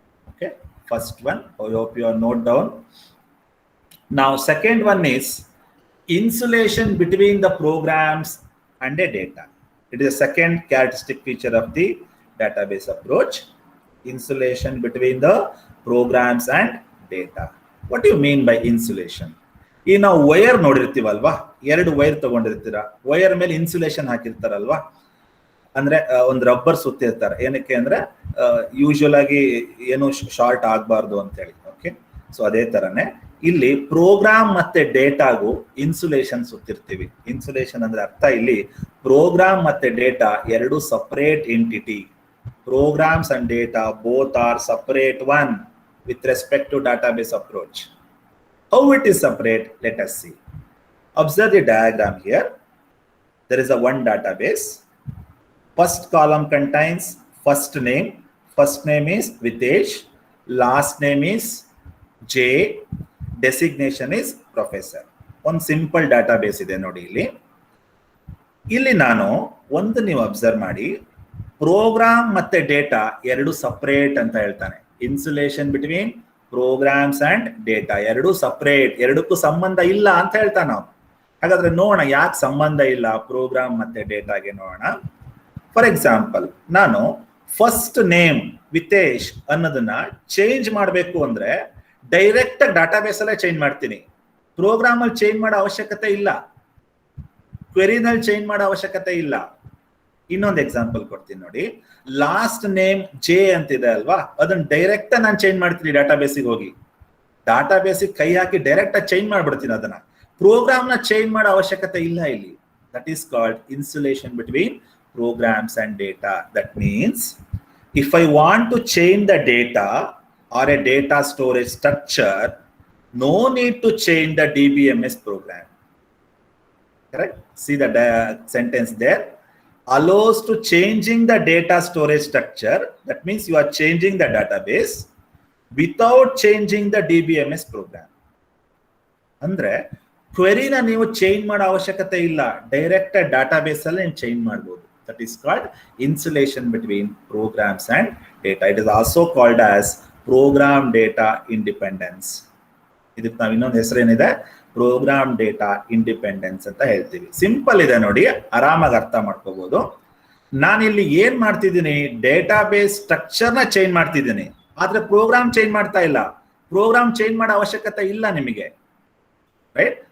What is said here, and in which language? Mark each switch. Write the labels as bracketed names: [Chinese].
[English] Okay, first one, I hope you are note down. Now second one is insulation between the programs and a data. It is a second characteristic feature of the database approach. Insulation between the programs and data. What do you mean by insulation? [Kannada] ಈ ನಾವು wire ನೋಡಿರ್ತೀವಲ್ವಾ, ಎರಡು wire ತಗೊಂಡಿರ್ತೀರಾ, wire ಮೇಲೆ insulation ಹಾಕಿರ್ತಾರಲ್ವಾ, ಅಂದ್ರೆ ಒಂದು rubber ಸುತ್ತಿರ್ತಾರೆ. ಏನಕ್ಕೆ ಅಂದ್ರೆ usual ಆಗಿ ಏನು ಶಾರ್ಟ್ ಆಗಬಾರ್ದು ಅಂತ ಹೇಳಿ. ಓಕೆ, ಸೊ ಅದೇ ತರನೇ ಇಲ್ಲಿ ಪ್ರೋಗ್ರಾಮ್ ಮತ್ತೆ ಡೇಟಾಗೂ ಇನ್ಸುಲೇಷನ್ ಸುತ್ತಿರ್ತೀವಿ. ಇನ್ಸುಲೇಷನ್ ಅಂದ್ರೆ ಅರ್ಥ ಇಲ್ಲಿ ಪ್ರೋಗ್ರಾಮ್ ಮತ್ತೆ ಡೇಟಾ ಎರಡು separate entity. [English] Programs and data both are separate one with respect to database approach. How it is separate? Let us see. Observe the diagram here. There is a one database. First column contains first name. First name is Vitesh. Last name is J. Designation is professor. One simple database [Kannada] ಇದೆ ನೋಡಿ ಇಲ್ಲಿ. ಇಲ್ಲಿ ನಾನು ಒಂದು ನೀವು observe ಮಾಡಿ, program ಮತ್ತೆ data ಎರಡು ಸಪರೇಟ್ ಅಂತ ಹೇಳ್ತಾನೆ. [English] insulation between programs and data [Kannada] ಎರಡು ಸಪರೇಟ್, ಎರಡಕ್ಕೂ ಸಂಬಂಧ ಇಲ್ಲ ಅಂತ ಹೇಳ್ತಾನೆ ನಾವು. ಹಾಗಾದ್ರೆ ನೋಡೋಣ ಯಾಕೆ ಸಂಬಂಧ ಇಲ್ಲ ಪ್ರೋಗ್ರಾಮ್ ಮತ್ತೆ ಡೇಟಾಗೆ ನೋಡೋಣ. ಫಾರ್ ಎಕ್ಸಾಂಪಲ್, ನಾನು ಫಸ್ಟ್ ನೇಮ್ ವಿತೇಶ್ ಅನ್ನೋದನ್ನ ಚೇಂಜ್ ಮಾಡಬೇಕು ಅಂದ್ರೆ ಡೈರೆಕ್ಟ್ ಡಾಟಾಬೇಸ್ ಅಲ್ಲೇ ಚೇಂಜ್ ಮಾಡ್ತೀನಿ. ಪ್ರೋಗ್ರಾಮ್ ಅಲ್ಲಿ ಚೇಂಜ್ ಮಾಡೋ ಅವಶ್ಯಕತೆ ಇಲ್ಲ, ಕ್ವೆರಿನಲ್ಲಿ ಚೇಂಜ್ ಮಾಡೋ ಅವಶ್ಯಕತೆ ಇಲ್ಲ. ಇನ್ನೊಂದು ಎಕ್ಸಾಂಪಲ್ ಕೊಡ್ತೀನಿ ನೋಡಿ. ಲಾಸ್ಟ್ ನೇಮ್ ಜೆ ಅಂತಿದೆ ಅಲ್ವಾ, ಅದನ್ನ ಡೈರೆಕ್ಟ್ ನಾನು ಚೇಂಜ್ ಮಾಡ್ತೀನಿ ಡಾಟಾಬೇಸಿಗೆ ಹೋಗಿ. ಡಾಟಾಬೇಸಿಗೆ ಕೈ ಹಾಕಿ ಡೈರೆಕ್ಟ್ ಆಗಿ ಚೇಂಜ್ ಮಾಡ್ಬಿಡ್ತೀನಿ ಅದನ್ನ. ಪ್ರೋಗ್ರಾಮ್ ನ ಚೇಂಜ್ ಮಾಡೋ ಅವಶ್ಯಕತೆ ಇಲ್ಲ ಇಲ್ಲಿ. [English] That is called insulation between programs and data. That means if I want to change the data or a data storage structure, no need to change the DBMS program. Correct? See the sentence there. Allows to changing the data storage structure. That means you are changing the database without changing the DBMS program. [Kannada] ಅಂದ್ರೆ ಕ್ವೆರಿನ ನೀವು change ಮಾಡೋ ಅವಶ್ಯಕತೆ ಇಲ್ಲ, direct database ಅಲ್ಲಿ ನೀವು change ಮಾಡಬಹುದು. [English] That is called insulation between programs and data. It is also called as program data independence. [Kannada] ಇದಕ್ಕೆ ನಾವು ಇನ್ನೊಂದು ಹೆಸರು ಏನಿದೆ, ಪ್ರೋಗ್ರಾಮ್ ಡೇಟಾ ಇಂಡಿಪೆಂಡೆನ್ಸ್ ಅಂತ ಹೇಳ್ತೀವಿ. ಸಿಂಪಲ್ ಇದೆ ನೋಡಿ, ಆರಾಮಾಗಿ ಅರ್ಥ ಮಾಡ್ಕೋಬಹುದು. ನಾನಿಲ್ಲಿ ಏನ್ ಮಾಡ್ತಿದ್ದೀನಿ, ಡೇಟಾಬೇಸ್ ಸ್ಟ್ರಕ್ಚರ್ ನ ಚೇಂಜ್ ಮಾಡ್ತಿದ್ದೀನಿ, ಆದ್ರೆ ಪ್ರೋಗ್ರಾಮ್ ಚೇಂಜ್ ಮಾಡ್ತಾ ಇಲ್ಲ. ಪ್ರೋಗ್ರಾಮ್ ಚೇಂಜ್ ಮಾಡೋ ಅವಶ್ಯಕತೆ ಇಲ್ಲ ನಿಮಗೆ, ರೈಟ್?